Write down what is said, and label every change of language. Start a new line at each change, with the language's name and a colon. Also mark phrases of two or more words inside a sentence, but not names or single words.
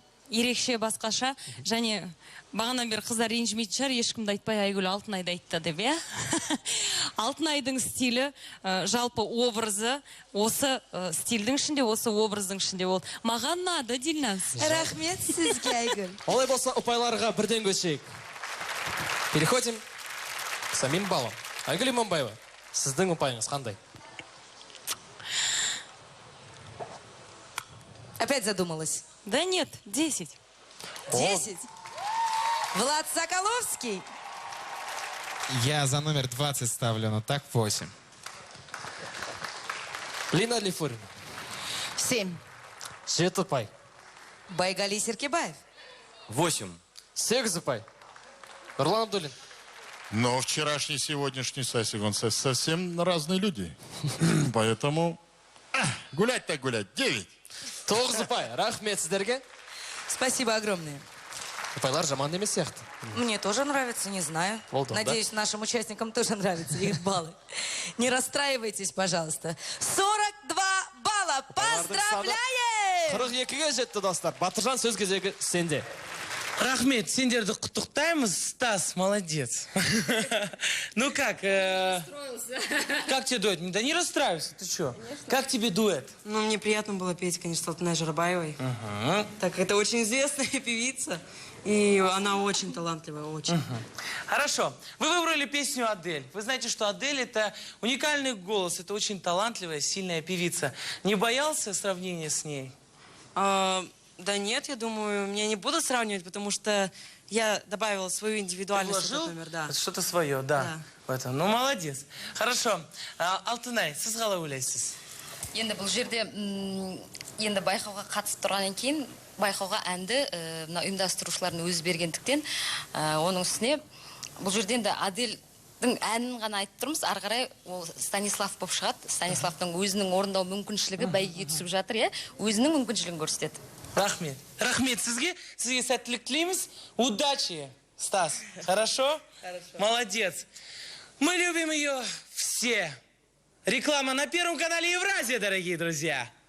Kazakh: Ерекше басқаша, және бағанан бері қыздар ренжімейтін шығар, ешкімді айтпай Айгүл Алтынайды айтты деп, иә? Алтынайдың стилі, жалпы образы, осы стильдің ішінде, осы образдың ішінде ол. Маған ұнады, Дильназ. Рахмет сізге, Айгуль. Олай болса, ұпайларға бірден көшейік.
Russian: Переходим к самим баллам.
Kazakh: Айгүл Иманбаева, сіздің ұпайыңыз қандай?
Russian: Опять задумалась. Да нет, 10. 10. Влад Соколовский. Я за номер 20 ставлю, но так 8. Лина Лифурина, 7.
Kazakh: 7 ұпай. Байгали Серкебаев. 8. 8 ұпай. Нурлан Абдуллин,
Russian: Но вчерашний и сегодняшний Сасик, он совсем разные люди. Поэтому гулять так гулять. 9.
Kazakh: 9 ұпай. Рахмет сіздерге.
Russian: Спасибо огромное.
Kazakh: Ұпайлар жаман емес сияқты.
Russian: Мне тоже нравится, не знаю.
English: Well done,
Russian: Надеюсь, нашим участникам тоже нравятся их баллы. Не расстраивайтесь, пожалуйста. 42 балла. Поздравляем!
Kazakh: 42-ге жетті достар. Батыржан, сөз кезегі сенде. Рахмет, сендерді құттықтаймыз,
Russian: Стас, молодец. Ну как? Как тебе дуэт? Да не расстраивайся, ты что? Как тебе дуэт? Ну, мне приятно было петь, конечно, с Алтынай Журабаевой. Так, это очень известная певица, и она очень талантливая, очень. Хорошо. Вы выбрали песню Адель. Вы знаете, что Адель — это уникальный голос, это очень талантливая, сильная певица. Не боялся сравнения с ней? Да нет, я думаю, меня не будут сравнивать, потому что я добавила свою индивидуальность в этот Вложил номер, да. что-то свое, да. В этом. Ну, молодец. Хорошо.
Kazakh: Алтынай, сіз қалай ойлайсыз? Енді бұл жерде енді байқауға қатысып тұрғаннан кейін байқауға әнді мына ұйымдастырушылардың өзі бергендіктен оның үстіне бұл жерде енді Адельдің әнін ғана айтып тұрмыз, ары қарай ол Станислав болып шығады. Станиславтың өзінің орындау мүмкіншілігі бәйгеге түсіп жатыр, иә, өзінің мүмкіншілігін көрсетеді. Рахмет. Рахмет сізге сәттілік тілейміз.
Russian: Удачи, Стас. Хорошо? Хорошо. Молодец. Мы любим ее все. Реклама на Первом канале Евразия, дорогие друзья.